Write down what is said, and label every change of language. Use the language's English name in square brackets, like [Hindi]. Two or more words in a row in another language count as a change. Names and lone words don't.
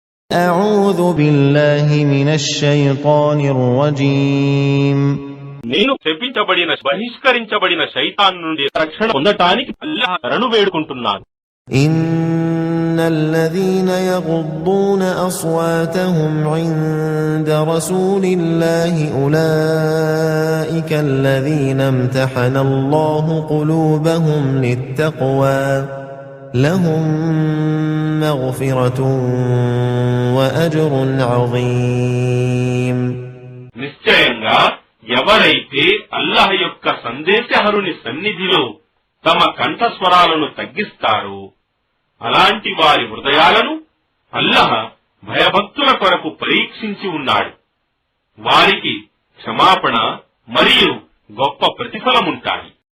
[Arabic] أعوذ بالله من الشيطان الرجيم [Telugu] నేను బహిష్కరించబడిన శైతాన్ నుండి రక్షణ పొందటానికి అల్లాహ్ శరణు వేడుకుంటున్నాను. [Arabic] إن الذين يغضون أصواتهم عند رسول الله أولئك الذين امتحن الله قلوبهم للتقوى لهم مغفرة وأجر عظيم. [Telugu] నిశ్చయంగా ఎవరైతే అల్లాహ్ యొక్క సందేశహరుని సన్నిధిలో తమ కంఠస్వరాలను తగ్గిస్తారో అలాంటి వారి హృదయాలను అల్లాహ్ భయభక్తుల కొరకు పరీక్షించి ఉన్నాడు. వారికి క్షమాపణ మరియు గొప్ప ప్రతిఫలముంటాయి.